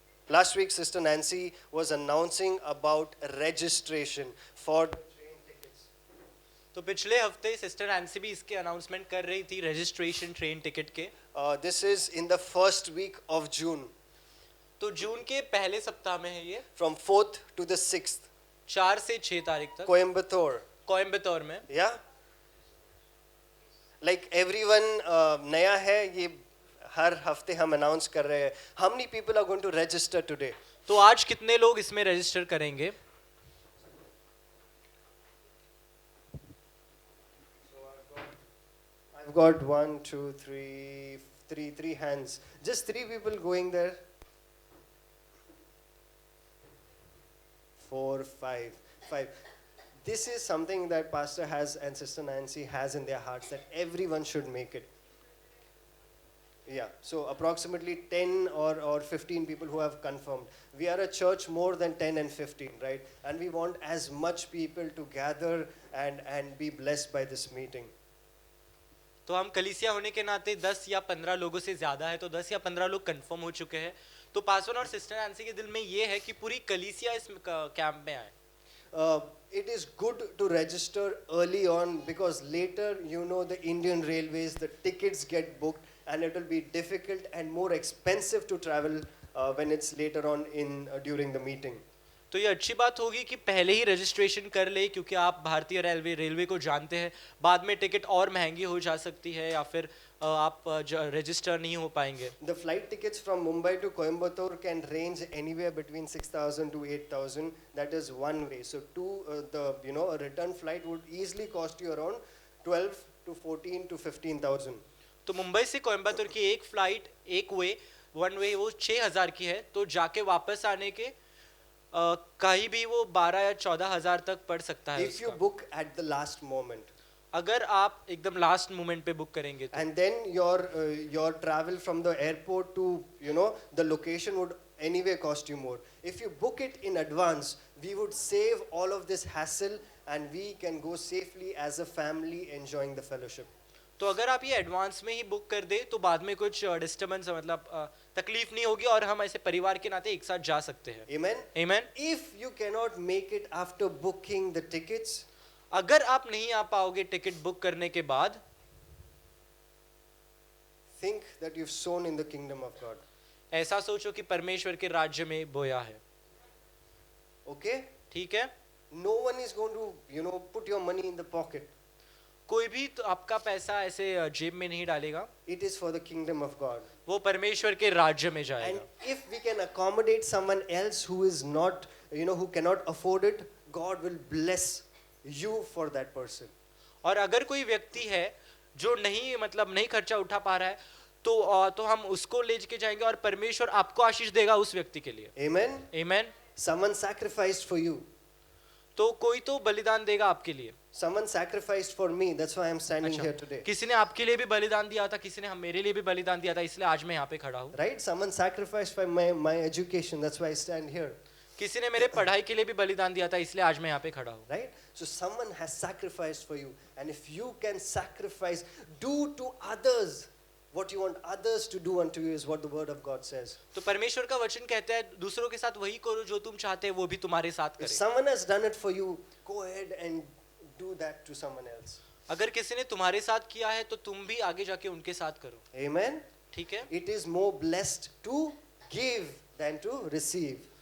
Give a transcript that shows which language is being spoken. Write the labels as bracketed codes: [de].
[en] Last week, Sister Nancy was announcing about registration for the train tickets. [hi] तो पिछले हफ्ते sister एंसी भी इसके अनाउंसमेंट कर रही थी रजिस्ट्रेशन ट्रेन टिकट के. [en] This is in the first week of June, [hi] तो जून के पहले सप्ताह में है ये, [en] from 4th to the 6th, [hi] 4 से 6 तारीख तक [en] Coimbatore. [hi] कोयम्बतौर में. [en] Yeah? Like everyone [hi] नया है, ये हर हफ्ते हम अनाउंस कर रहे हैं. [en] How many people are going to register today? [hi] तो आज कितने लोग इसमें रजिस्टर करेंगे? [en] I've got 1, 2, 3, 3 hands. Just 3 people going there. 4, 5. This is something that Pastor has and Sister Nancy has in their hearts, that everyone should make it. Yeah, so approximately 10 or 15 people who have confirmed. We are a church more than 10 and 15, right? And we want as much people to gather and be blessed by this meeting. [hi] तो हम कलीसिया होने के नाते 10 या 15 लोगों से ज़्यादा है, तो 10 या 15 लोग कंफर्म हो चुके हैं. तो पासवान और सिस्टर एंसी के दिल में ये है कि पूरी कलीसिया इस कैंप में आए. [en] It is good to register early on, because later, you know, the Indian Railways, the tickets get booked, and it will be difficult and more expensive to travel when it's later on in during the meeting. [hi] तो ये अच्छी बात होगी कि पहले ही registration कर ले, क्योंकि आप भारतीय रेलवे को जानते हैं, बाद में टिकट और महंगी हो जा सकती है या फिर आप रजिस्टर नहीं हो पाएंगे. [en] The flight tickets from Mumbai to Coimbatore can range anywhere between 6,000 to 8,000. That is one way. So a return flight would easily cost you around 12 to 14 to 15,000. [hi] तो मुंबई से कोयम्बतूर की एक फ्लाइट एक वे वन वे वो 6,000 की है, तो जाके वापस आने के कहीं भी वो 12 या 14,000 तक पड़ सकता है. [en] If you book at the last moment, [hi] अगर आप एकदम लास्ट मोमेंट पे बुक करेंगे तो. [en] and then your travel from the airport to the location would anyway cost you more. If you book it in advance, we would save all of this hassle and we can go safely as a family enjoying the fellowship. [hi] तो अगर आप ये advance में ही book कर दे तो बाद में कुछ डिस्टर्बेंस मतलब तकलीफ नहीं होगी और हम ऐसे परिवार के नाते एक साथ जा सकते हैं. [en] Amen. Amen. If you cannot make it after booking the tickets, [hi] अगर आप नहीं आ पाओगे टिकट बुक करने के बाद, [en] think that you've sown in the kingdom of God. [hi] ऐसा सोचो कि परमेश्वर के राज्य में बोया है. [en] Okay? [hi] ठीक है. [en] No one is going to put your money in the pocket. [hi] कोई भी तो आपका पैसा ऐसे जेब में नहीं डालेगा. [en] It is for the kingdom of God. [hi] वो परमेश्वर के राज्य में [en] And [hi] जाएगा. [en] if we can accommodate someone else who is not, who cannot afford it, God will bless you for that person. [hi] और अगर कोई व्यक्ति है जो नहीं खर्चा उठा पा रहा है, तो हम उसको ले के जाएंगे और परमेश्वर आपको आशीष देगा उस व्यक्ति के लिए. [en] Amen. Amen. Someone sacrificed for you. [hi] तो कोई तो बलिदान देगा आपके लिए. [en] Someone sacrificed for me. That's why I'm standing [hi] अच्छा, [en] here today. [hi] किसी ने आपके लिए भी बलिदान दिया था, किसी ने मेरे लिए भी बलिदान दिया था, इसलिए आज मैं यहाँ पे खड़ा हूँ. [en] Right? Someone sacrificed for my education. That's why I stand here. [hi] किसी ने मेरे पढ़ाई के लिए भी बलिदान दिया था, इसलिए आज मैं यहाँ पे खड़ा हूँ. [en] Right? So someone has sacrificed for you. And if you can sacrifice, do to others what you want others to do unto you, is what the word of God says. [hi] तो परमेश्वर का वचन कहता है दूसरों के साथ वही करो जो तुम चाहते हैं वो भी तुम्हारे साथ [en] If [hi] करे. [en] someone has done it for you, go ahead and do that to someone else. [hi] अगर किसी ने तुम्हारे साथ किया है तो तुम भी आगे जाके उनके साथ करो. [en] Amen? [hi] ठीक है. [en] It is more blessed to give than to receive.